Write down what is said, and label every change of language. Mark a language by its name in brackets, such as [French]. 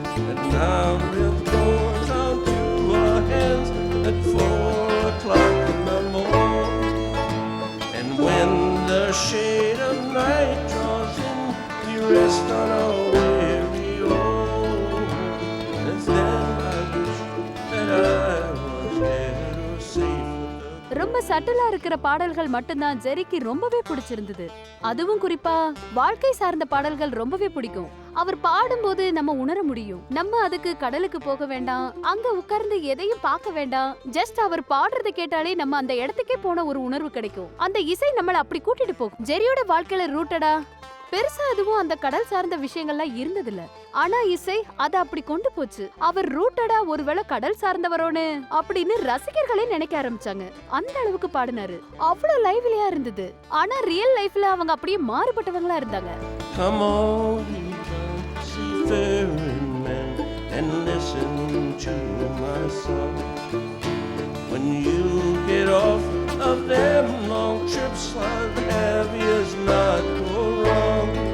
[English] And now we'll throw down to our hands at 4 o'clock in the morning. And when the shade of night draws in, we rest on our weary oars. As then I wish that I was dead or safe with the [Tamil] ரொம்ப சட்டிலா இருக்கிற பாடல்கள் மட்டும்தான் ஜெரிக்கு ரொம்பவே பிடிச்சிருந்தது. அதுவும் குறிப்பா வாழ்க்கை சார்ந்த பாடல்கள் ரொம்பவே பிடிக்கும். அவர் பாடும்போது நம்ம உணர முடியும். நம்ம அதுக்கு கடலுக்கு போக வேண்டாம், அங்க உட்கார்ந்து எதையும் பார்க்க வேண்டாம். ஜஸ்ட் அவர் பாடுறதை கேட்டாலே நம்ம அந்த இடத்துக்கே போன ஒரு உணர்வு கிடைக்கும். அந்த இசை நம்மள அப்படி கூட்டிட்டு போகும். ஜெரியோட வாழ்க்கையில ரூட்டடா பெருசா எதுவும் அந்த கடல் சார்ந்த விஷயங்கள்லாம் இருந்ததில்ல. ஆனா இசை அத அப்படி கொண்டு போச்சு. அவர் ரூட்டடா ஒருவேளை கடல் சார்ந்தவரோன்னு அப்படின்னு ரசிகர்களே நினைக்க ஆரம்பிச்சாங்க. அந்த அளவுக்கு பாடினாரு. அவ்வளவு லைவ்லியா இருந்தது. ஆனா ரியல் லைஃப்ல அவங்க அப்படியே மாறுபட்டவங்களா இருந்தாங்க. [English] Come on, seafaring man, and listen to my song. When you get off of them long trips, I'd have yours not go wrong.